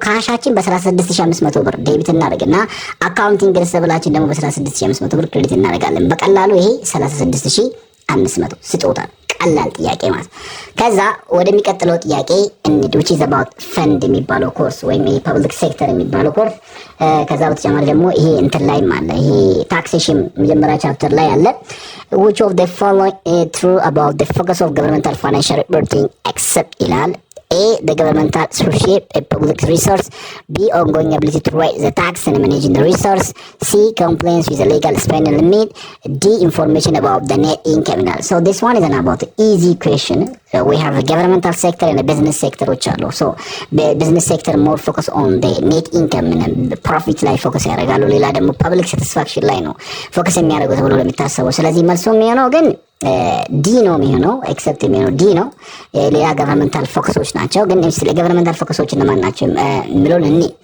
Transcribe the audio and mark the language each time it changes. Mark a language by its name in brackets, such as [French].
[Amharic] ካሻችን በ36500 ብር ዴቢት እናደርግና አካውንቲንግ ሪሲቨብላችን ደግሞ በ36500 ብር ክሬዲት እናደርጋለን። በቀላሉ ይሄ 36500 ስጦታ ቀላል ጥያቄ ማለት። ከዛ ወደሚቀጥለው ጥያቄ እንሂድ [English] which is about fund [Amharic] የሚባለው ኮርስ ወይም የፐብሊክ ሴክተር የሚባለው ኮርስ። ከዛ በተጨማሪ ደግሞ ይሄ እንትን ላይ ማለት ይሄ ታክሴሽን መጀመሪያ ቻፕተር ላይ አለ [English] which of the following true about the focus of governmental financial reporting except [Amharic] ይላል A. [English] The governmental stewardship a public resource. B. Ongoing ability to raise the tax and managing the resource. C. Compliance with the legal spending limit. D. Information about the net income. So this one is an about easy question. So we have the governmental sector and the business sector which are low. So the business sector more focus on the net income and the profit [Amharic] ላይ ፎከስ ያደርጋሉ። ሌላ ደግሞ ፐብሊክ ሳቲስፋክሽን ላይ ነው ፎከስ የሚያደርጉት ብሎ ለሚታሰበው። ስለዚህ መልሱ የሚሆነው ግን ዲ ነው የሚሆነው ኤክሰፕት የሚሆነው ዲ ነው። ሌላ ገቨርንመንታል ፎከሶች ናቸው። ግን ስለ ገቨርንመንታል ፎከሶች እነማን ናቸው የሚለውን እኔ